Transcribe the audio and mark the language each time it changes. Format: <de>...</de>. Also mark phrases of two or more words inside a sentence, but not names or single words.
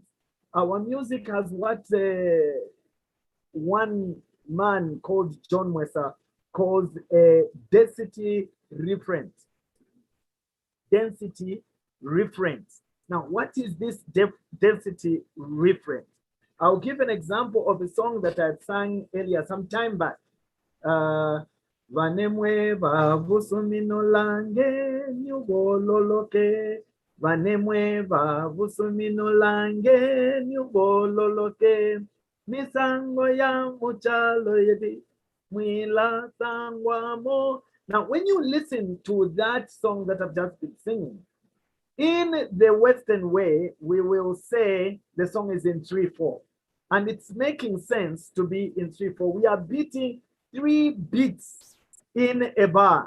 <en>Our music has what one man called John Mwesa calls a density reference. Density reference. Now, what is this density reference? I'll give an example of a song that I sang earlier some time back.</en> <lue>Vanemwe vavusumino lange nyugololoke. Vanemwe vavusumino lange nyugololoke. Misango ya muchalo yedi. Mwila sangwamo.</lue> <en>Now, when you listen to that song that I've just been singing, in the Western way, we will say the song is in 3/4. And it's making sense to be in 3/4. We are beating 3 beats in a bar.</en>